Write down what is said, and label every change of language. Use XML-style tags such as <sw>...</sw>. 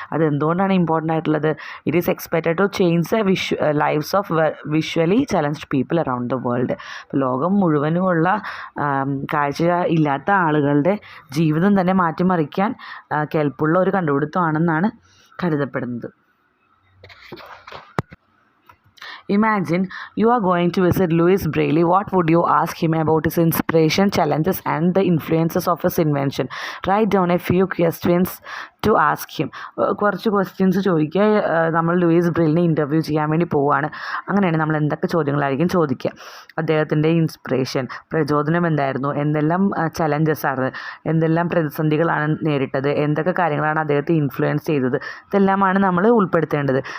<ml>അത് എന്തുകൊണ്ടാണ് ഇമ്പോർട്ടൻ്റ് ആയിട്ടുള്ളത്?</ml> <en>It is expected to change the lifes of visually challenged people around the world.</en> <ml>ലോകം മുഴുവനുമുള്ള കാഴ്ച ഇല്ലാത്ത ആളുകളുടെ ജീവിതം തന്നെ മാറ്റിമറിക്കാൻ കെൽപ്പുള്ള ഒരു കണ്ടുപിടുത്തമാണെന്നാണ് കരുതപ്പെടുന്നത്.</ml> <en>Imagine you are going to visit Louis Braille. What would you ask him about his inspiration, challenges, and the influences of his invention? Write down a few questions to ask him.</en> <ml>കുറച്ച് questions ചോദിക്കുക. നമ്മൾ Luis ബ്രെയിലിനെ interview ചെയ്യാൻ വേണ്ടി പോവുകയാണ്. അങ്ങനെയാണ് നമ്മൾ എന്തൊക്കെ ചോദ്യങ്ങളായിരിക്കും ചോദിക്കുക. അദ്ദേഹത്തിൻ്റെ ഇൻസ്പിറേഷൻ, പ്രചോദനം എന്തായിരുന്നു, എന്തെല്ലാം ചലഞ്ചസാണ്, എന്തെല്ലാം പ്രതിസന്ധികളാണ് നേരിട്ടത്, എന്തൊക്കെ കാര്യങ്ങളാണ് അദ്ദേഹത്തെ ഇൻഫ്ലുവൻസ് ചെയ്തത്, ഇതെല്ലാമാണ് നമ്മൾ ഉൾപ്പെടുത്തേണ്ടത്.</ml>